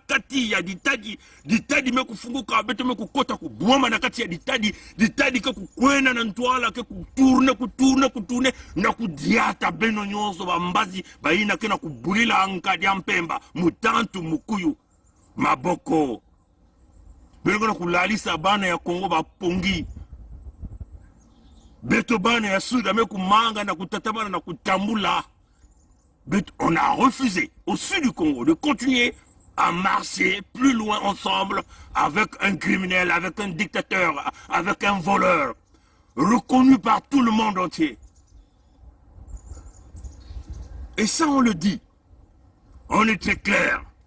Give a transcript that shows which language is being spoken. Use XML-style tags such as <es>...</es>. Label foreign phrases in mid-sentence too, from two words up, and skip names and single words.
<ktu>kati ya ditadi meku funguka beto meku kota kubuama na kati ya ditadi ke kukwena na ntwala ke kuturne na kudiata beno nyonso bambazi baina ke na kubulila ankadi ya mpemba mutantu mukuyu maboko beno na kulalisa bana ya Kongo bapongi beto bana ya Sud ameku manga na kutatabana na kutambula.</ktu> <fr>On a refusé au sud du Congo de continuer à marcher plus loin ensemble avec un criminel, avec un dictateur, avec un voleur, reconnu par tout le monde entier. Et ça on le dit, on est très clair.</fr>